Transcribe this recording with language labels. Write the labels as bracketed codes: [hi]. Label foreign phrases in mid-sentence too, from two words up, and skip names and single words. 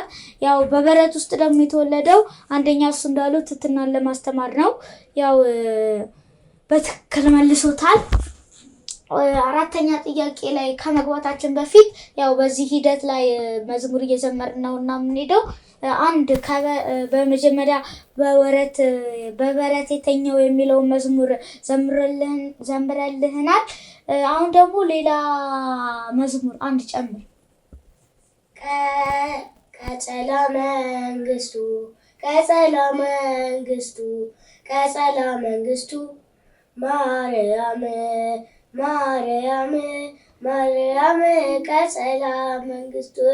[am] ያው በበረት ውስጥ ደግሞ የተወለደው አንደኛ እሱ እንዳሉት ትህትናን ለማስተማር ነው። ያው በትክክል መልሶታል። አራተኛ ጥያቄ ላይ ከመግባታችን በፊት ያው በዚህ ሂደት ላይ መዝሙር እየዘመርን ነው እና የምንሄደው አንድ በመጀመሪያ በበረት የተኛው የሚለውን መዝሙር ዘምረልህናል። አሁን ደግሞ ሌላ መዝሙር አንድ ጨምር። [gez] ቀጸላ መንግስቱ ቀጸላ መንግስቱ ማርያም ማርያም ማርያም ቀጸላ መንግስቱ